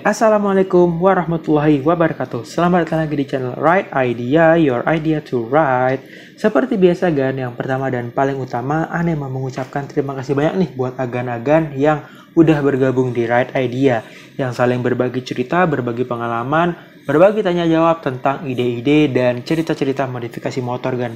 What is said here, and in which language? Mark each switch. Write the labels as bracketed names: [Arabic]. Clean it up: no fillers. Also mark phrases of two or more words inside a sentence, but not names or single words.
[Arabic] Assalamualaikum warahmatullahi wabarakatuh. [Indonesian] Selamat datang lagi di channel Right Idea, Your Idea to Right. Seperti biasa Gan, yang pertama dan paling utama, Ane mau mengucapkan terima kasih banyak nih buat agan-agan yang udah bergabung di Right Idea, yang saling berbagi cerita, berbagi pengalaman, berbagi tanya jawab tentang ide-ide dan cerita-cerita modifikasi motor Gan.